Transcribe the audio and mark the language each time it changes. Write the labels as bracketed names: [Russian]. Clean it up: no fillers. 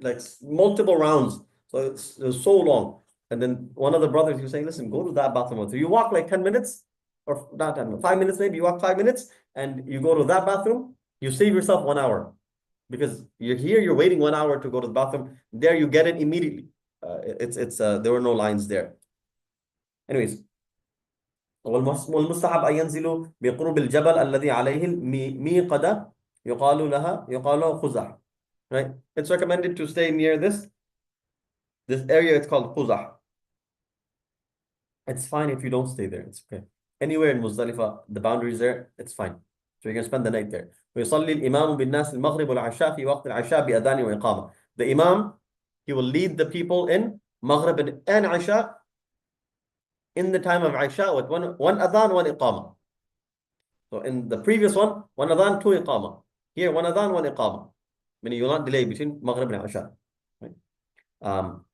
[English] Like multiple rounds. So it was so long. And then one of the brothers, he was saying, listen, go to that bathroom over there. You walk like 10 minutes, or not 10 minutes, 5 minutes maybe. You walk 5 minutes, and you go to that bathroom. You save yourself 1 hour. Because you're waiting 1 hour to go to the bathroom. There, you get it immediately. There were no lines there. Anyways, [Arabic] والمستحب أن ينزلوا بقرب الجبل الذي عليه الميقدة يقال خزع. [English] Right? It's recommended to stay near this area. It's called Khuzah. It's fine if you don't stay there. It's okay. Anywhere in Muzdalifah, the boundaries there, it's fine. So you're going to spend the night there. [Arabic] ويصلي الإمام بالناس المغرب والعشاء في وقت العشاء بأذان وإقامة. [English] The Imam, he will lead the people in Maghrib and Isha in the time of Isha with one adhan, one iqamah. So in the previous one adhan, two iqamah. Here, one adhan, one iqamah. Meaning you will not delay between Maghrib and Isha. Right?